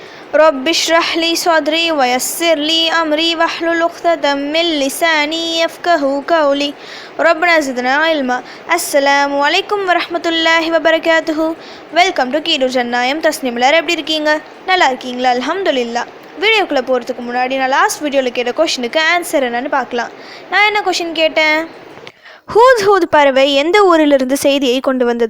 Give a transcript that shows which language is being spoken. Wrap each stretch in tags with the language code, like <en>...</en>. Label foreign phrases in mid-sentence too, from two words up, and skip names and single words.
<ar>رب اشرح لي صدري ويسر لي أمري واحلل عقدة من لساني يفقهوا قولي ربنا زدنا علما. السلام عليكم ورحمة الله وبركاته.</ar> <en>welcome to</en> <ta>கீடு ஜன்னாயம். தஸ்னீம் எல்லாரும் எப்படி இருக்கீங்க? நல்லா இருக்கீங்களா? அல்ஹம்துலில்லாஹ். வீடியோக்குள்ளே போகிறதுக்கு முன்னாடி நான்</ta> <en>last videoவில்</en> <ta>கேட்ட கொஷினுக்கு ஆன்சர் என்னன்னு பார்க்கலாம். நான் என்ன கொஷின் கேட்டேன்? ஹூத் ஹூத் பறவை எந்த ஊரிலிருந்து செய்தியை கொண்டு வந்தது?</ta>